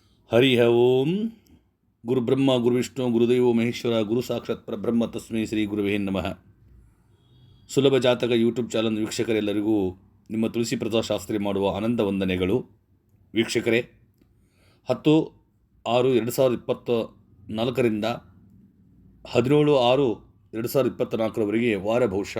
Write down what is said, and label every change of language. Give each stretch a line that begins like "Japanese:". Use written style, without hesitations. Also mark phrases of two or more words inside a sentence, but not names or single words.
Sanskrit: ಹರಿ ಓಂ. ಗುರುಬ್ರಹ್ಮ ಗುರುವಿಷ್ಣು ಗುರುದೇವೋ ಮಹೇಶ್ವರ ಗುರು ಸಾಕ್ಷಾತ್ ಪರಬ್ರಹ್ಮ ತಸ್ಮೈ ಶ್ರೀ ಗುರುವೇ ನಮಃ.
Kannada: ಸುಲಭ ಜಾತಕ
English: YouTube channel
Kannada: ವೀಕ್ಷಕರೆಲ್ಲರಿಗೂ ನಿಮ್ಮ ತುಳಸಿ ಪ್ರಸಾದ್ ಶಾಸ್ತ್ರಿ ಮಾಡುವ ಆನಂದ ವಂದನೆಗಳು. ವೀಕ್ಷಕರೇ, 10/6/2024 17/6/2024 ವಾರ ಭವಿಷ್ಯ.